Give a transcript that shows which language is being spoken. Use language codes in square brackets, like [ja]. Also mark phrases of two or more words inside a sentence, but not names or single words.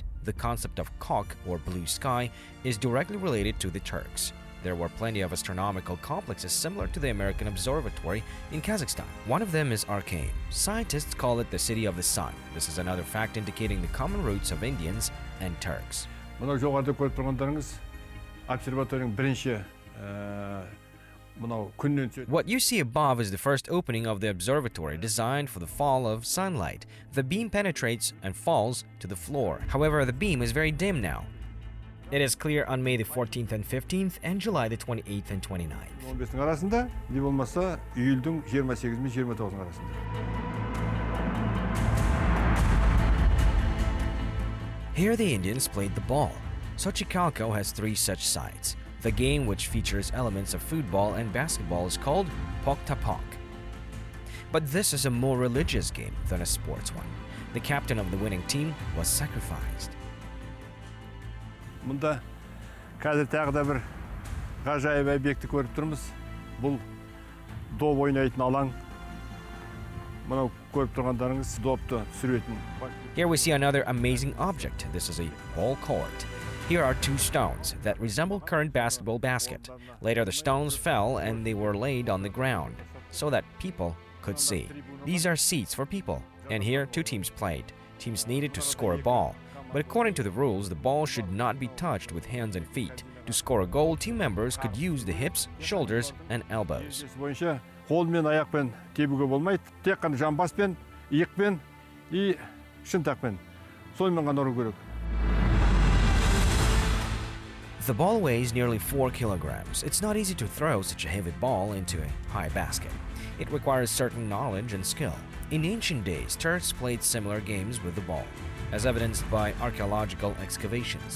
[en] The concept of Kok, or blue sky, is directly related to the Turks. There were plenty of astronomical complexes similar to the American Observatory in Kazakhstan. One of them is Arcane. Scientists call it the City of the Sun. This is another fact indicating the common roots of Indians and Turks. [kk] Мынау жоғарыда көріп тұрғандарыңыз обсерваторияның бірінші мынау күннен түсетін. [en] What you see above is the first opening of the observatory designed for the fall of sunlight. The beam penetrates and falls to the floor. However, the beam is very dim now. It is clear on May the 14th and 15th and July the 28th and 29th. [kk] 15-ің арасында, не болмаса, июльдің 28 мен 29-ның арасында. [en] Here the Indians played the ball. Sochicalco has 3 such sites. The game, which features elements of football and basketball, is called Pok-ta-Pok. But this is a more religious game than a sports one. The captain of the winning team was sacrificed. [kk] Мұнда қазір тағы да бір ғажайып объекті көріп тұрмыз. Бұл доп ойнайтын алаң. Мынау көріп тұрғандарыңыз допты түсіретін. [en] Here we see another amazing object. This is a ball court. Here are 2 stones that resemble current basketball basket. Later the stones fell and they were laid on the ground so that people could see. These are seats for people. And here 2 teams played. Teams needed to score a ball. But according to the rules, the ball should not be touched with hands and feet. To score a goal, team members could use the hips, shoulders, and elbows. [kk] Бойынша қолмен, аяқпен тебуге болмайды. Тек қана жамбаспен, иықпен и шынтақпен. Сонымен ғана ұру керек. [en] The ball weighs nearly 4 kilograms. It's not easy to throw such a heavy ball into a high basket. It requires certain knowledge and skill. In ancient days, Turks played similar games with the ball, as evidenced by archaeological excavations.